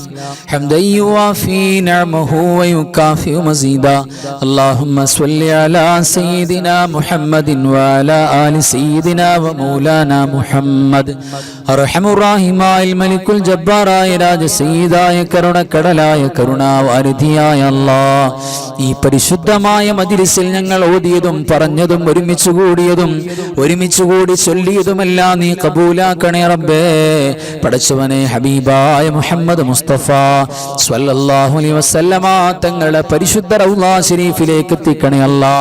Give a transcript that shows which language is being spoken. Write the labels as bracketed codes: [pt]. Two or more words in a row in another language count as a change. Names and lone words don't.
[ar] حمدا يوافي نعمه ويكافئ مزيدا اللهم صل على سيدنا محمد وعلى آل سيدنا ومولانا محمد أرحم الراحمين الملك الجبار راج سيداയ [ml] കരുണക്കടലായ കരുണാവാരിധിയായ അല്ലാഹ് ഈ പരിശുദ്ധമായ മജ്‌ലിസിൽ ഞങ്ങൾ ഓതിയതും പറഞ്ഞതും ഒരുമിച്ച് കൂടി ചൊല്ലിയതുമെല്ലാം നീ കബൂലാക്കണേ റബ്ബേ. പടച്ചവനെ ഹബീബായ മുഹമ്മദ് മുസ്തഫ [ar] صلى الله عليه وسلم [ml] തങ്ങളുടെ പരിശുദ്ധ റൗള ശരീഫിലേക്ക് എത്തിക്കണേ അല്ലാഹ്.